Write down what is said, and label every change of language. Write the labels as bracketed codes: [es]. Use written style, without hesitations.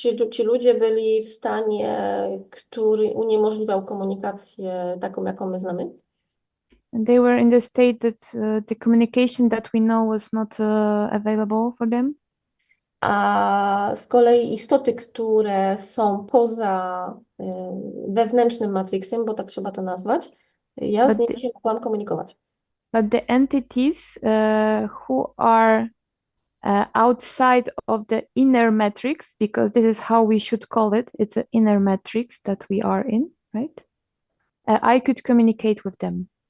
[pl] Ci ludzie byli w stanie, który uniemożliwiał komunikację taką, jaką my znamy. [en] They were in the state that the communication that we know was not available for them. [pl] A z kolei istoty, które są poza wewnętrznym matrixem, bo tak trzeba to nazwać, ja z nimi się mogłam komunikować. [en] But the entities who are outside of the inner matrix, because this is how we should call it, it's an inner matrix that we are in, right? I could communicate with them.